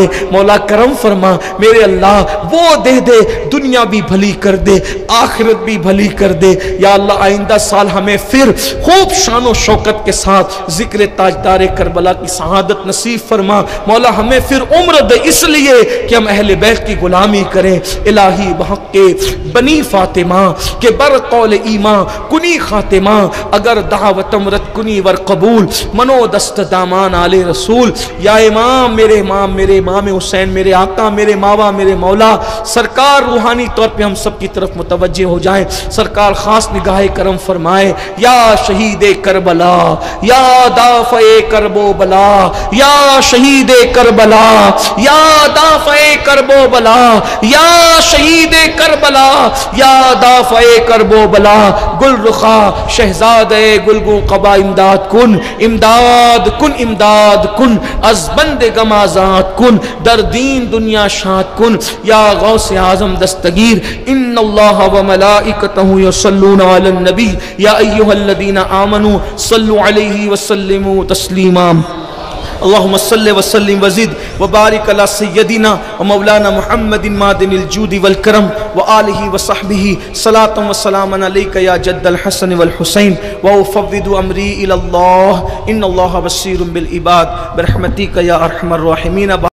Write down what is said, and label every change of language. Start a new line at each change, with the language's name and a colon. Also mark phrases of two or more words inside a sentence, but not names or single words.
Urdu: مولا کرم فرما میرے اللہ، وہ دے دے دنیا بھی بھلی کر دے، آخرت بھی بھلی کر دے۔ یا اللہ آئندہ سال ہمیں پھر خوب شان و شوکت کے ساتھ ذکر تاجدار کربلا کی سعادت نصیب فرما۔ مولا ہمیں پھر عمر دے اس لیے کہ ہم اہل بیت کی غلامی کریں۔
Persian: الہی بحق کے بنی فاطمہ کے بر قول ایمان کنی خاتمہ، اگر دعوتم رد کنی ور قبول، منو دست دامان آل رسول۔
Urdu: یا امام میرے امام، میرے امام حسین، میرے آقا، میرے ماوا، میرے مولا، سرکار روحانی طور پہ ہم سب کی طرف متوجہ ہو جائیں۔ سرکار خاص نگاہ کرم فرمائے۔ یا شہید کربلا، یا دافع کرب و بلا، یا شہید کربلا، یا دافع کرب و بلا، یا شہید کربلا، یا دافع کرب و بلا۔
Persian: گل رخا شہزاد گلگوں قبا امداد کن، امداد کن، امداد کن، از بند غم آزاد کن، در دین دنیا شاد کن۔
Arabic: یا غوث اعظم دستگیر، ان اللہ و ملائکتہ یصلون علی النبی یا ایہا الذین آمنوا صلوا علیہ وسلموا تسلیما۔ اللہم صلی وسلم وزد وبارک علی سیدنا ومولانا محمد مادن الجود والکرم وآلہ وصحبہ صلاۃ وسلاما علیک یا جد الحسن والحسین وافوض امری الی اللہ ان اللہ بصیر بالعباد برحمتک یا ارحم الراحمین۔